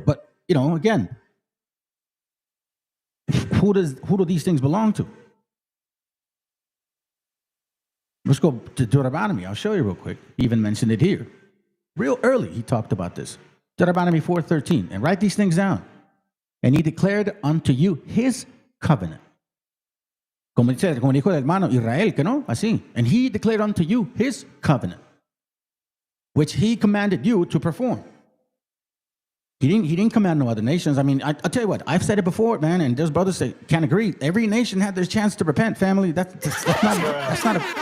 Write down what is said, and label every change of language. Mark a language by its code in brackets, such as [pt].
[en] But, you know, again, who do these things belong to? Let's go to Deuteronomy. I'll show you real quick. He even mentioned it here. Real early, he talked about this. Deuteronomy 4:13. And write these things down. And he declared unto you his covenant. [es] Como dijo el hermano Israel, que no, así. [en] And he declared unto you his covenant, which he commanded you to perform. He didn't command no other nations. I mean, I'll tell you what, I've said it before, man, and there's brothers that can't agree. Every nation had their chance to repent, family. That's not a...